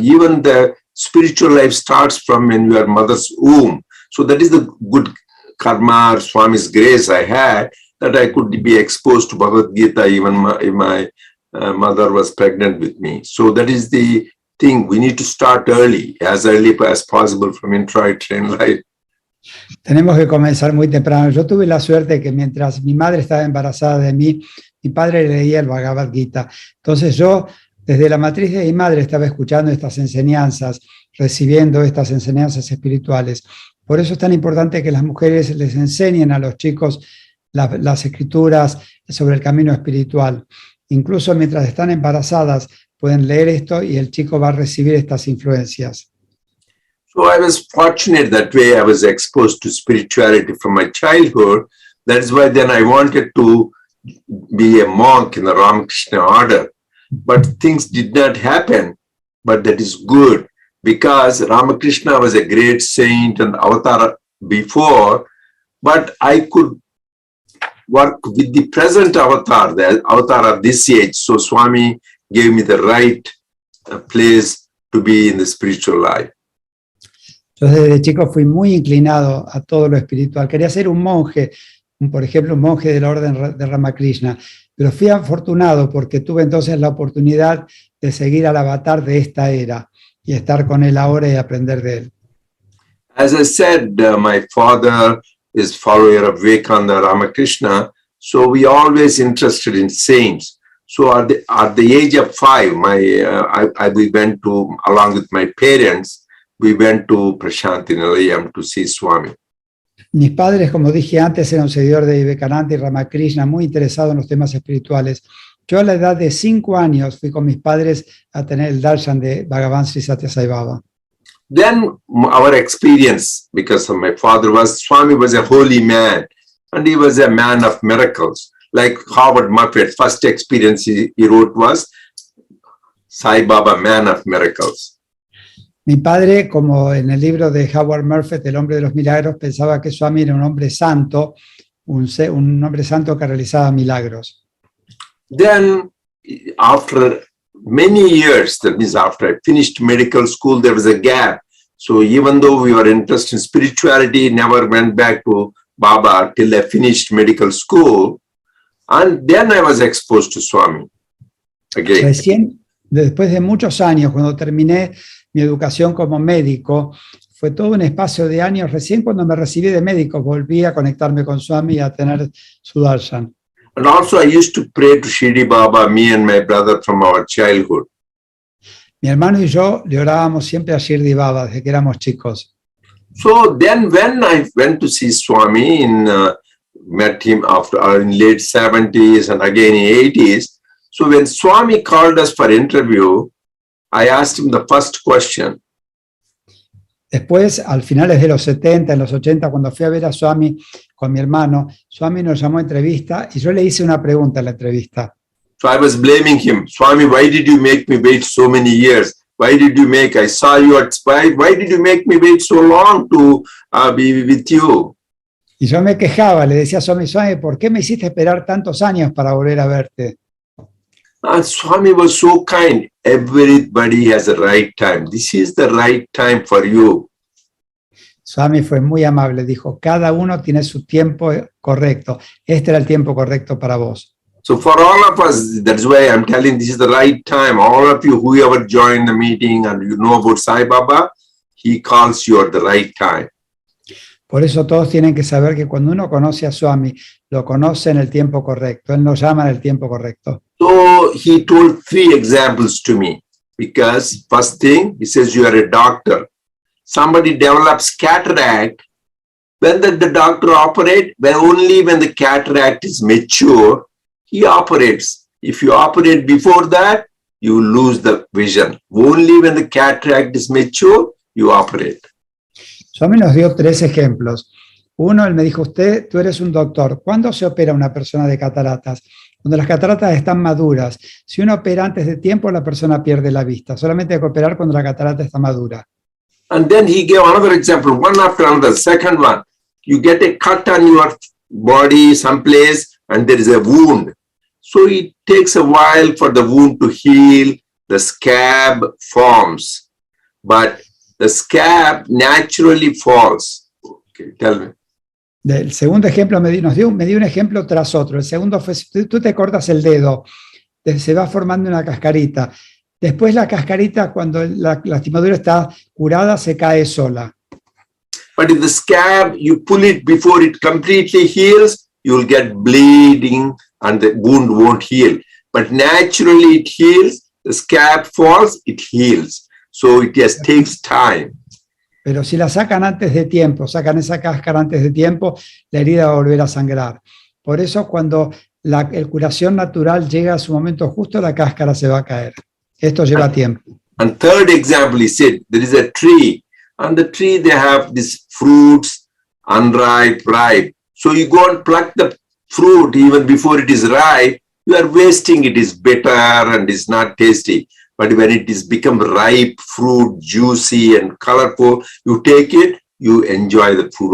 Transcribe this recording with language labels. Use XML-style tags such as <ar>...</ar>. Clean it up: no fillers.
<en>Even the spiritual life starts from in your mother's womb. So that is the good karma or Swami's grace I had, that I could be exposed to Bhagavad Gita even if my mother was pregnant with me. So that is the thing. We need to start early as possible from intra-train life.</en> <es>Tenemos que comenzar muy temprano. Yo tuve la suerte que mientras mi madre estaba embarazada de mí, mi padre leía el Bhagavad Gita. Entonces yo, desde la matriz de mi madre, estaba escuchando estas enseñanzas, recibiendo estas enseñanzas espirituales. Por eso es tan importante que las mujeres les enseñen a los chicos las escrituras sobre el camino espiritual. Incluso mientras están embarazadas, pueden leer esto y el chico va a recibir estas influencias.</es> <en>So I was fortunate that way. I was exposed to spirituality from my childhood. That's why then I wanted to be a monk in the Ramakrishna order. But things did not happen. But that is good, because Ramakrishna was a great saint and avatar before, but I could work with the present avatar, the avatar of this age. So Swami gave me the right place to be in the spiritual life.</en> <es>Yo desde chico fui muy inclinado a todo lo espiritual. Quería ser un monje, por ejemplo, un monje de la orden de Ramakrishna, pero fui afortunado porque tuve entonces la oportunidad de seguir al avatar de esta era y estar con él ahora y aprender de él.</es> <en>As I said, my father is follower of Vivekananda Ramakrishna, so we always interested in saints. So at the age of 5, we went to, along with my parents, we went to Prasanthi Nilayam to see Swami.</en> <es>Mis padres, como dije antes, eran seguidores de Vivekananda y Ramakrishna, muy interesados en los temas espirituales. Yo a la edad de 5 años fui con mis padres a tener el darshan de Bhagavan Sri Satya Sai Baba.</es> <en>Then our experience, because of my father, was Swami was a holy man and he was a man of miracles. Like Howard Murphy's first experience he wrote was Sai Baba, man of miracles.</en> <es>Mi padre, como en el libro de Howard Murphy, El hombre de los milagros, pensaba que Swami era un hombre santo, un hombre santo que realizaba milagros.</es> <en>Then, after many years, that means after I finished medical school, there was a gap. So even though we were interested in spirituality, never went back to Baba till I finished medical school. And then I was exposed to Swami again.</en> <es>Recién, después de muchos años, cuando terminé mi educación como médico, fue todo un espacio de años. Recién cuando me recibí de médico, volví a conectarme con Swami y a tener su darshan.</es> <en>And also I used to pray to Shirdi Baba, me and my brother from our childhood.</en> <es>Mi hermano y yo le orábamos siempre a Shirdi Baba desde que éramos chicos.</es> <en>So then when I went to see Swami, met him after in late 70s and again in 80s. So when Swami called us for interview, I asked him the first question.</en> <es>Después, al finales de los 70, en los 80, cuando fui a ver a Swami con mi hermano, Swami nos llamó a entrevista y yo le hice una pregunta en la entrevista.</es> <en>So I was blaming him. Swami, why did you make me wait so many years? Why did you make, I saw you at Spy, why did you make me wait so long to be with you?</en> <es>Y yo me quejaba, le decía a Swami, Swami, ¿por qué me hiciste esperar tantos años para volver a verte?</es> <en>And Swami was so kind. Everybody has a right time. This is the right time for you.</en> <es>Swami fue muy amable, dijo, cada uno tiene su tiempo correcto. Este era el tiempo correcto para vos.</es> <en>So for all of us, that's why I'm telling this is the right time. All of you, whoever joined the meeting and you know about Sai Baba, he calls you at the right time.</en> <es>Por eso todos tienen que saber que cuando uno conoce a Swami, lo conoce en el tiempo correcto. Él nos llama en el tiempo correcto.</es> <en>So he told 3 examples to me, because first thing, he says, you are a doctor. Somebody develops cataract. When the doctor operates, only when the cataract is mature, he operates. If you operate before that, you lose the vision. Only when the cataract is mature, you operate.</en> <es>Swami nos dio 3 ejemplos. Uno, él me dijo, tú eres un doctor. ¿Cuándo se opera una persona de cataratas? Cuando las cataratas están maduras. Si uno opera antes de tiempo, la persona pierde la vista. Solamente hay que operar cuando la catarata está madura.</es> <en>And then he gave another example, one after another. Second one, you get a cut on your body someplace and there is a wound. So it takes a while for the wound to heal. The scab forms, but the scab naturally falls. Okay, tell me.</en> <es>Del segundo ejemplo me dio un ejemplo tras otro. El segundo fue, si tú te cortas el dedo, se va formando una cascarita. Después la cascarita, cuando la lastimadura está curada, se cae sola.</es> <en>But if the scab, you pull it before it completely heals, you will get bleeding and the wound won't heal. But naturally it heals, the scab falls, it heals. So it just takes time.</en> <es>Pero si la sacan antes de tiempo, sacan esa cáscara antes de tiempo, la herida va a volver a sangrar. Por eso cuando la curación natural llega a su momento justo, la cáscara se va a caer. Esto lleva tiempo.</es> <en>And third example, he said, there is a tree. On the tree, they have these fruits, unripe, ripe. So you go and pluck the fruit even before it is ripe, you are wasting it. Is bitter and is not tasty. But when it is become ripe fruit, juicy and colorful, you take it, you enjoy the fruit.</en>